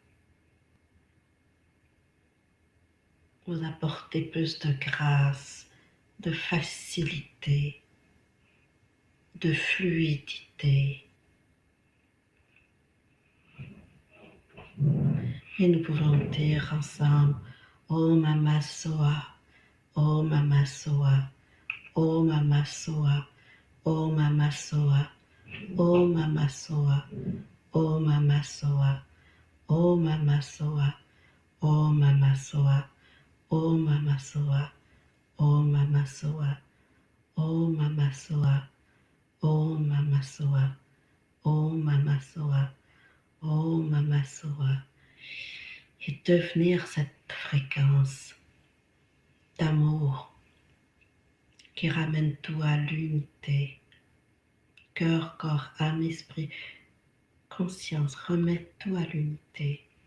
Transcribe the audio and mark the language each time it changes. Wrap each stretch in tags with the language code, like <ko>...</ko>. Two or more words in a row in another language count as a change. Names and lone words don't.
<fr>vous apporter plus de grâce, de facilité, de fluidité. Et nous pouvons dire ensemble, Om Mama Soa, Om Mama Soa, Om Mama Soa, Om Mama Soa, Om Mama Soa, Om Mama Soa, Om Mama Soa, Om Mama Soa, Om Mama Soa, Om Mama Soa, Om Mama Soa, Om Mama Soa, Om Mama Soa, Om Mama Soa. Et devenir cette fréquence d'amour qui ramène tout à l'unité. Cœur, corps, âme, esprit, conscience, remettre tout à l'unité.</fr>